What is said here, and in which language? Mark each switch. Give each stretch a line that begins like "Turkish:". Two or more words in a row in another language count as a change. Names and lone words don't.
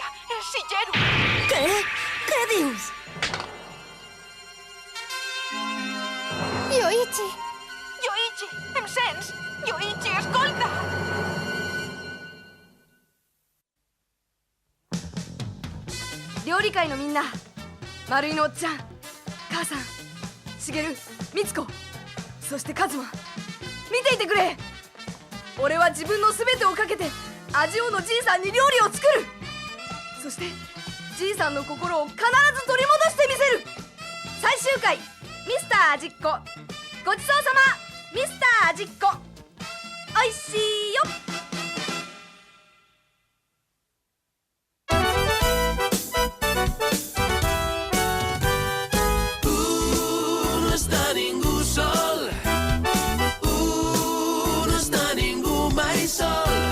Catalan: És Shigeru. Què? Què dius? Yoichi! Yoichi, em sents? Yoichi, escolta!
Japanese: 料理界のみんな、丸井のおっちゃん、母さん、茂、美津子、そしてカズマ、見ていてくれ。俺は自分の全てをかけて味王のじいさんに料理を作る。そしてじいさんの心を必ず取り戻してみせる。最終回、ミスター味っ子、ごちそうさま、ミスター味っ子、おいしいよ。
Catalan: No està ningú sol. No està ningú mai sol.